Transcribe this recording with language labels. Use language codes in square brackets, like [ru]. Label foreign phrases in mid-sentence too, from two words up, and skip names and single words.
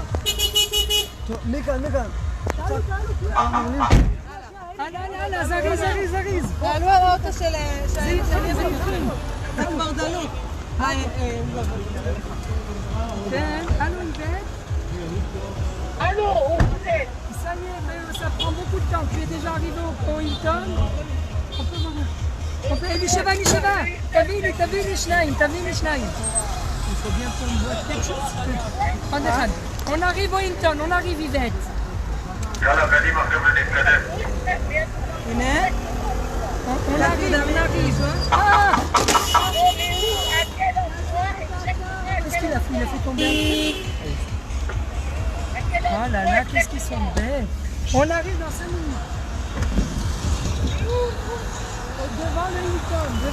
[he] מכאן. הלאה, זריז. תעלו על האוטו של מרדלות. כן, [fr] allô Yvette. Allô, Ça y est, mais ça prend beaucoup de temps. Tu es déjà arrivé au Hilton. [he] Elisheva. תביא לי שניים. [fr] Il faut bien qu'on voit quelque chose. On arrive au Hilton, on arrive Yvette. [he] יאללה, קדימה, חבר'ה, נתקדם. הנה. [fr] On arrive. Ah! Qu'est-ce qu'il a fait? Il a fait tomber. Oh là là, qu'est-ce qu'ils sont belles. On arrive dans 5 minutes. Devant le Hilton.